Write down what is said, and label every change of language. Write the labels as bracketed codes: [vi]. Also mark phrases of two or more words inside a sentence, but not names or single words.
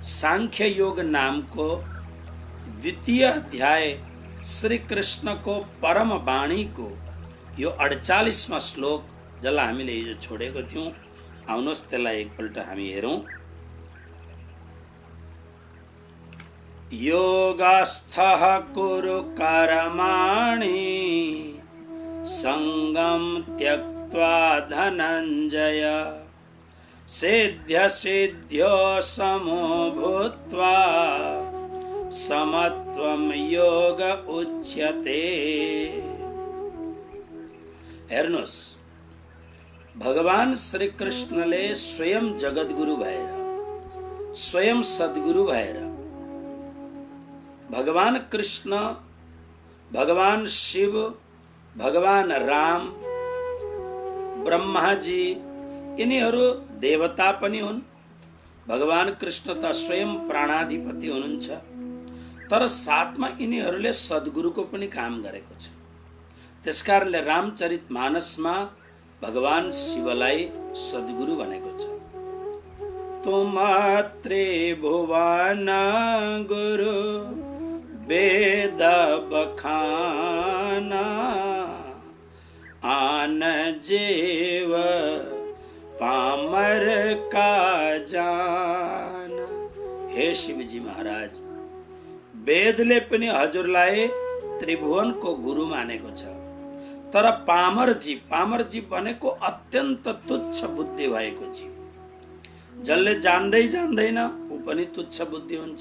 [ne] सांख्य योग नामको द्वितीय अध्याय श्री कृष्णको परम वाणीको यो 48वां श्लोक जसलाई हामीले हिजो छोडेको थियौं, आउनुहोस् त्यसलाई एकपल्ट हामी हेरौं। [sa] योगस्थः कुरु कर्माणि संगं त्यक्त्वा धनञ्जय सिद्ध्य सिद्ध्यो समो भूत्वा समत्वं योग उच्यते। [ne] हेर्नुहोस्, भगवान श्री कृष्णले स्वयं जगद्गुरु भएर, स्वयं सद्गुरु भएर, भगवान कृष्ण, भगवान शिव, भगवान राम, ब्रह्माजी यिनीहरू देवता पनि हुन्। भगवान कृष्ण त स्वयं प्राणाधिपति हुनुहुन्छ, तर साथमा यिनीहरूले सद्गुरुको पनि काम गरेको छ। त्यसकारणले रामचरितमानसमा भगवान शिवलाई सद्गुरु भनेको छ। [awa] तुम त्रिभुवन गुरु वेद बखाना आन जीव पामर का जाना। [ne] हे शिवजी महाराज, वेदले पनि हजुरलाई त्रिभुवनको गुरु मानेको छ, तर पामर जीव भनेको अत्यन्त तुच्छ बुद्धि भएको जीव, जसले जान्दै जान्दैन ऊ पनि तुच्छ बुद्धि हुन्छ।